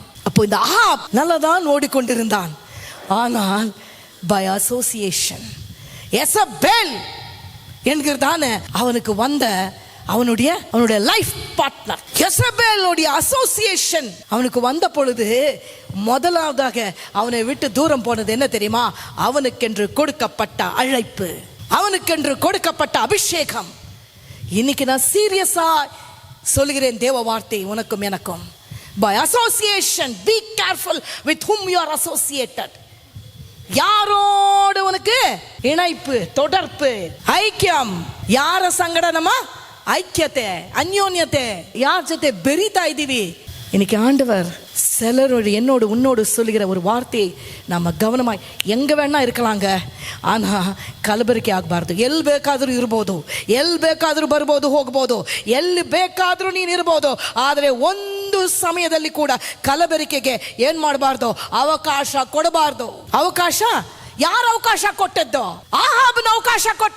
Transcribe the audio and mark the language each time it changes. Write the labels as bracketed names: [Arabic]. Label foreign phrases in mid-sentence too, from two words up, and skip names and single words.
[Tamil] அப்போ இந்த ஆகாப் நல்லதான் ஓடிக்கொண்டிருந்தான். ஆனால் [English] by association [Tamil] எசபேல் என்கிறதான அவனுக்கு வந்த அவனுடைய [English] life partner [Tamil] எசபேலுடைய அசோசியேஷன் அவனுக்கு வந்த பொழுது முதலாவதாக அவனை விட்டு தூரம் போனது என்ன தெரியுமா? அவனுக்கென்று கொடுக்கப்பட்ட அழைப்பு, அவனுக்கென்று கொடுக்கப்பட்ட அபிஷேகம். இன்னைக்கு நான் சீரியஸா சொல்லுகிறேன் தேவ வார்த்தை உனக்கும் எனக்கும். [English] By association, be careful with whom you are associated. [Tamil] யாரோடு உனக்கு இணைப்பு, தொடர்பு, ஐக்கியம். [Kannada] ಯಾರ ಸಂಗಡ ನಮ್ಮ ಐಕ್ಯತೆ, ಅನ್ಯೋನ್ಯತೆ, ಯಾರ ಜೊತೆ ಬೆರೀತಾ ಇದ್ದೀವಿ. [Tamil] இன்னைக்கு ஆண்டவர் சிலரோடு என்னோடு உன்னோடு சொல்லுகிற ஒரு வார்த்தையை நம்ம கவனமாய், எங்க வேணா இருக்கலாங்க, [Kannada] ಆನಾ ಕಲಬರಿಕೆ ಆಗಬಾರ್ದು. ಎಲ್ಲಿ ಬೇಕಾದರೂ ಇರ್ಬೋದು, ಎಲ್ಲಿ ಬೇಕಾದರೂ ಬರ್ಬೋದು, ಹೋಗ್ಬೋದು, ಎಲ್ಲಿ ಬೇಕಾದರೂ ನೀನು ಇರ್ಬೋದು. ಆದರೆ ಒಂದು ಸಮಯದಲ್ಲಿ ಕೂಡ ಕಲಬರಿಕೆಗೆ ಏನ್ ಮಾಡಬಾರ್ದು, ಅವಕಾಶ ಕೊಡಬಾರ್ದು. ಅವಕಾಶ ಯಾರು ಅವಕಾಶ ಕೊಟ್ಟದ್ದು? ಆಹಾಬನ ಅವಕಾಶ ಕೊಟ್ಟ.